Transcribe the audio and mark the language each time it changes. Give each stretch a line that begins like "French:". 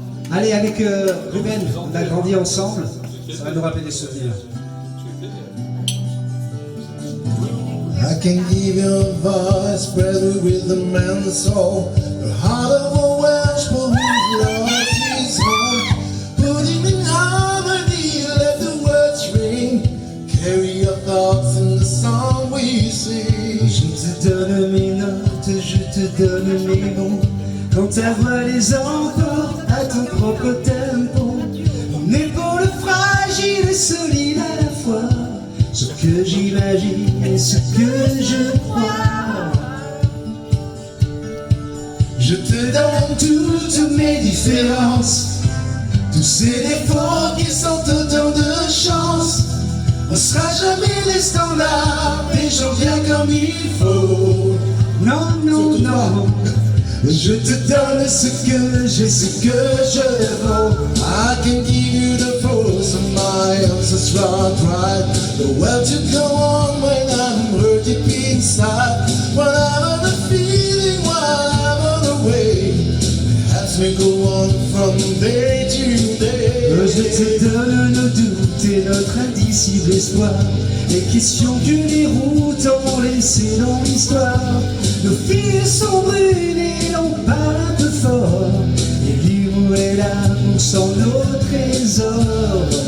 French: Allez, avec Ruben, on a grandi ensemble, ça va nous rappeler des souvenirs.
English: I can give you a voice, brother, with the man's soul, the heart of a Welsh boy who's lost his home. Put him in harmony, let the words ring, carry your thoughts in the song we sing.
French: Je te donne mes notes, je te donne mes mots, quand ta voix les emporte à ton propre tempo. Mon épaule fragile et solide à la fois, ce que j'imagine et ce que je crois. Je te donne toutes mes différences, tous ces défauts qui sont autant de chance. On sera jamais les standards des gens bien comme il faut. Non, non, non. Je te donne ce que j'ai, ce que je vaux.
English: I can give you the force of my ancestral pride, the will to go on when I'm hurt deep inside, whatever the feeling, whatever the way, helps me go on from day to day.
French: Je te donne nos doutes et notre indicible espoir, les questions que les routes ont laissées dans l'histoire. Nos filles sont brûlées, on parle un peu fort, et l'humour et l'amour sont nos trésors.